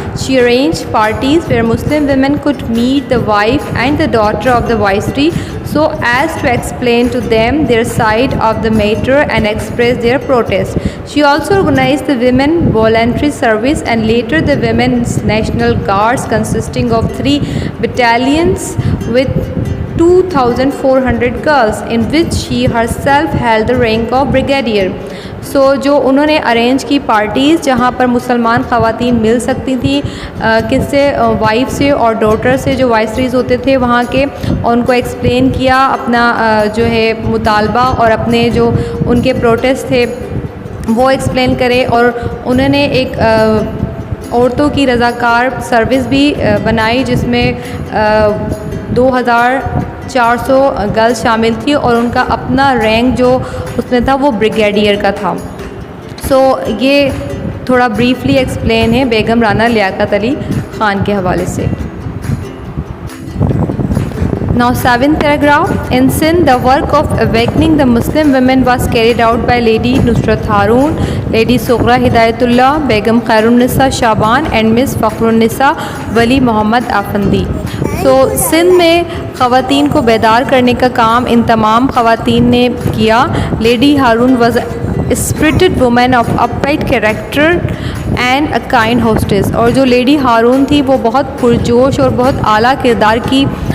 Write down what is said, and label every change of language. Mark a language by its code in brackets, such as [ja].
[en] She arranged parties where Muslim women could meet the wife and the daughter of the viceroy so as to explain to them their side of the matter and express their protest. She also organized the women voluntary service and later the women's national guards consisting of 3 battalions with 2,400 girls, in which she herself held the rank of brigadier. [ur] جو انہوں نے arrange کی parties جہاں پر مسلمان خواتین مل سکتی تھیں کس سے وائف سے اور ڈاٹر سے جو وائسریز ہوتے تھے وہاں کے، اور ان کو ایکسپلین کیا اپنا جو ہے مطالبہ اور اپنے جو ان کے پروٹیسٹ تھے وہ ایکسپلین کرے، اور انہوں نے ایک عورتوں کی رضاکار سروس بھی بنائی جس میں 2400 گرلز شامل تھی، اور ان کا اپنا رینک جو اس میں تھا وہ بریگیڈیئر کا تھا۔ یہ تھوڑا بریفلی ایکسپلین ہے بیگم رانا لیاقت علی خان کے حوالے سے۔ [en] Now 7th paragraph. In Sindh, the work of awakening the Muslim women was carried out by Lady Nusrat Haroon, Lady Sughra Hidayatullah, Begum Khairun-Nisa Shaban and Miss Fakhrun-Nisa Wali Muhammad Afandi. [ur] Sindh میں خواتین کو بیدار کرنے کا کام ان تمام خواتین نے کیا۔ [en] lady Haroon was a spirited woman of upright character and a kind hostess, [ur] اور جو لیڈی ہارون تھی وہ بہت پرجوش اور بہت اعلیٰ کردار کی